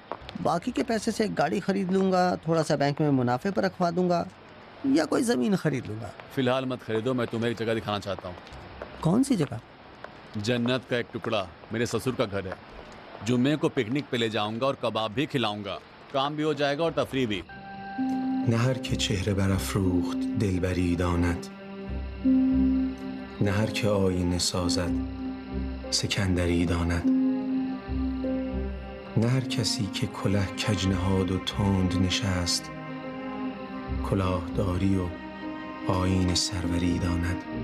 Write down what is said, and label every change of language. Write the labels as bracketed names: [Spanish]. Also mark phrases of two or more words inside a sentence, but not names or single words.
[Hindi] बाकी के पैसे से एक गाड़ी खरीद लूँगा, थोड़ा सा बैंक में मुनाफे पर रखवा दूँगा या कोई ज़मीन खरीद लूँगा। फिलहाल मत खरीदो, मैं तुम्हें एक जगह दिखाना चाहता हूँ। कौन सी जगह? जन्नत का एक टुकड़ा, मेरे ससुर का घर है। जुम्मे को पिकनिक पे ले जाऊंगा और कबाब भी खिलाऊंगा। काम भी हो जाएगा और तफरी भी। [Persian] نه هر که چهره برافروخت دلبری داند، نه هر که آینه سازد سکندری داند، نه هر کسی که کله کج نهاد و تند نشست کلاهداری و آیین سروری داند.